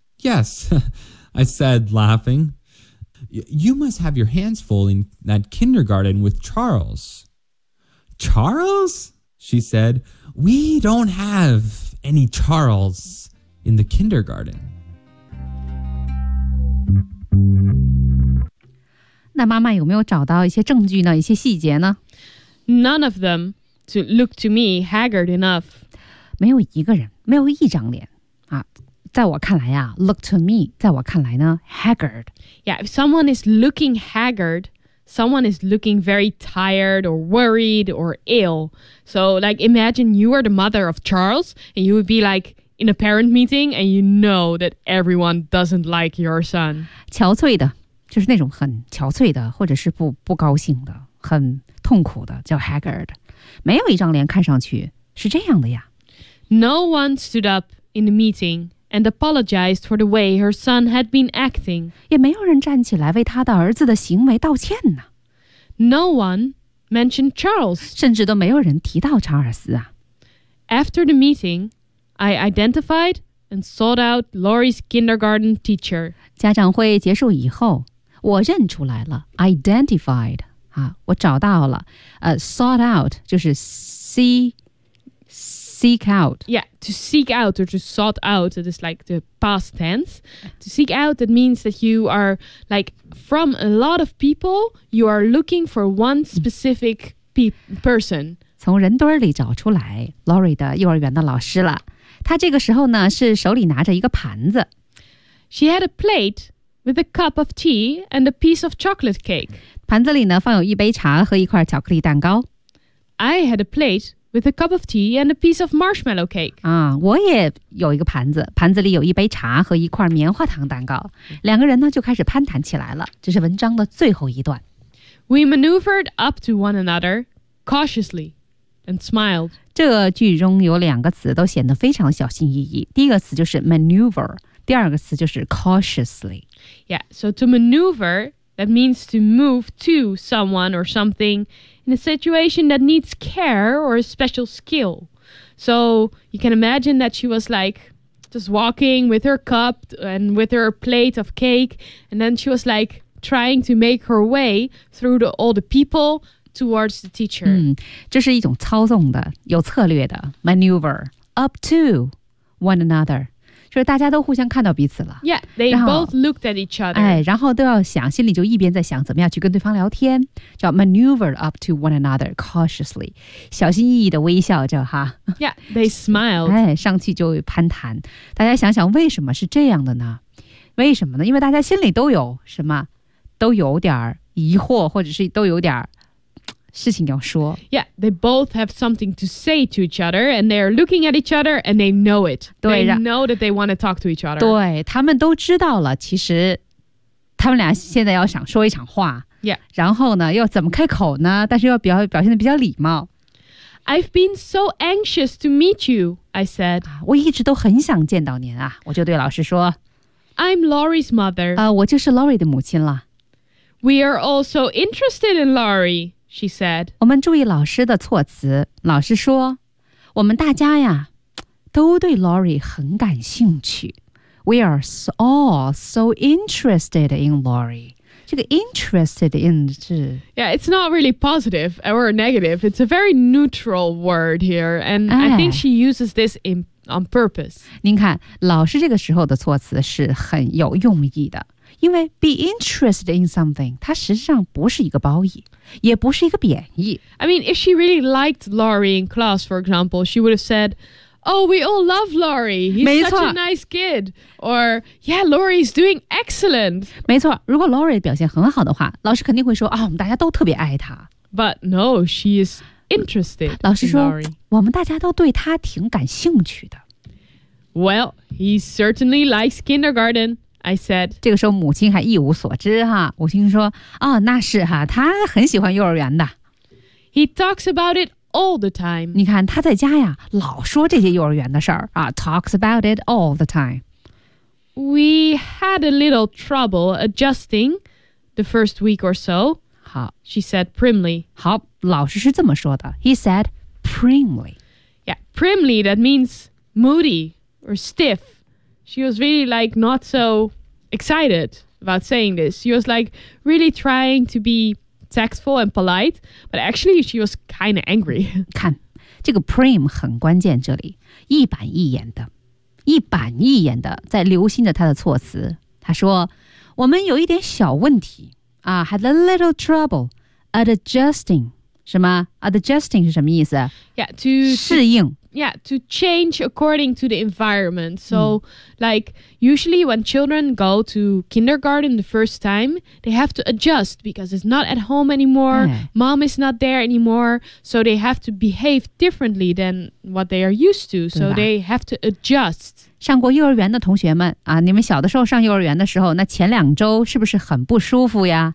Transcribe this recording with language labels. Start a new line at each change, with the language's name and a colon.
English: Yes, I said, laughing. You must have your hands full in that kindergarten with Charles. Charles? She said. We don't have any Charles in the kindergarten.
Chinese: 那妈妈有没有找到一些证据呢？一些细节呢？
English: None of them to look to me haggard enough.
Chinese: 没有一个人，没有一张脸啊。在我看来啊，
English: look to me，
Chinese: 在我看来呢， haggard.
English: Yeah, if someone is looking haggard, someone is looking very tired or worried or ill. So like imagine you are the mother of Charles and you would be like in a parent meeting and you know that everyone doesn't like your son.
Chinese: 憔悴的，就是那种很憔悴的或者是 不高兴的，很痛苦的，叫 haggard. 没有一张脸看上去是这样的呀。
English: No one stood up in the meeting. And apologized for the way her son had been acting.
Chinese: 也没有人站起来为他的儿子的行为道歉呢。
English: No one mentioned Charles.
Chinese: 甚至都没有人提到查尔斯啊。
English: After the meeting, I identified and sought out Lori's kindergarten teacher.
Chinese: 家长会结束以后，我认出来了 ，identified 啊，我找到了。
English: Sought out
Chinese: 就是
English: seek out. Yeah, to seek out or to sought out, it is like the past tense. To seek out, that means that you are like from a lot of people, you are looking for one specific person.
Chinese: 从人堆里找出来 Lori 的幼儿园的老师了。她这个时候呢是手里拿着一个盘子。
English: She had a plate with a cup of tea and a piece of chocolate cake.
Chinese: 盘子里呢放有一杯茶和一块巧克力蛋糕。
English: I had a plate. With a cup of tea and a piece of marshmallow cake.
Chinese: 啊，我也有一个盘子，盘子里有一杯茶和一块棉花糖蛋糕。两个人呢就开始攀谈起来了。这是文章的最后一段。
English: We maneuvered up to one another cautiously and smiled.
Chinese: 这句中有两个词都显得非常小心翼翼。第一个词就是 maneuver， 第二个词就是 cautiously.
English: Yeah, so to maneuver, that means to move to someone or something. In a situation that needs care or a special skill. So you can imagine that she was like just walking with her cup and with her plate of cake. And then she was like trying to make her way through all the people towards the teacher.
Chinese: 嗯，这是一种操纵的，有策略的 maneuver.
English: Up to one another.
Chinese: 就是大家都互相看到彼此了。
English: Yeah, they both looked at each other.
Chinese: 哎，然后都要想，心里就一边在想怎么样去跟对方聊天，叫
English: maneuver up to one another cautiously，
Chinese: 小心翼翼的微笑着哈。
English: Yeah, they smiled.
Chinese: 哎，上去就攀谈。大家想想为什么是这样的呢？为什么呢？因为大家心里都有什么，都有点疑惑，或者是都有点事情要说。
English: Yeah, they both have something to say to each other, and they are looking at each other, and they know it. They know that they want to talk to each other.
Chinese: 对，他们都知道了，其实他们俩现在要想说一场话。
English: Yeah.
Chinese: 然后呢，又怎么开口呢？但是又表现得比较礼貌。
English: I've been so anxious to meet you, I said.
Chinese: 我一直都很想见到您啊，我就对老师说。
English: I'm Lori's mother.
Chinese: 我就是 Lori 的母亲了。
English: We are all so interested in Lori. She said,
Chinese: 我们注意老师的措辞。老师说，我们大家呀，都对 Lori 很感兴趣。
English: We are all so interested in Lori.
Chinese: 这个
English: interested in
Chinese: 是
English: Yeah, it's not really positive or negative. It's a very neutral word here. And I think she uses this on purpose.
Chinese: 您看老师这个时候的措辞是很有用意的。因为
English: be interested in something,
Chinese: 它实际上不是一个褒义，也不是一个贬义。
English: I mean, if she really liked Laurie in class, for example, she would have said, Oh, we all love Laurie. He's such a nice kid. Or, yeah, Laurie's doing excellent.
Chinese: 没错，如果 Laurie 表现很好的话，老师肯定会说，啊，我们大家都特别爱她。
English: But no, she is interested in Laurie.
Chinese: 老师说，我们大家都对她挺感兴趣的。
English: Well, he certainly likes kindergarten. I said,
Chinese: 这个时候母亲还一无所知哈，母亲说，哦，那是哈，他很喜欢幼儿园的。
English: He talks about it all the time.
Chinese: 你看他在家呀，老说这些幼儿园的事儿啊，
English: talks about it all the time. We had a little trouble adjusting the first week or so.
Chinese: 好
English: She said primly.
Chinese: 好，老师是这么说的。
English: He said primly. Yeah, primly, that means moody or stiff. She was really like not so excited about saying this. She was like really trying to be tactful and polite, but actually she was kind of angry.
Chinese: 看，这个 prim 很关键，这里一板一眼的，一板一眼的在留心着他的措辞。他说，我们有一点小问题啊 ，
English: had a little trouble adjusting.
Chinese: 什么 adjusting 是什么意思
English: ？Yeah, to
Chinese: 适应。
English: Yeah, to change according to the environment. So, like, usually when children go to kindergarten the first time, they have to adjust because it's not at home anymore. Mom is not there anymore. So they have to behave differently than what they are used to. So they have to adjust.
Chinese: 上过幼儿园的同学们啊，你们小的时候上幼儿园的时候，那前两周是不是很不舒服呀？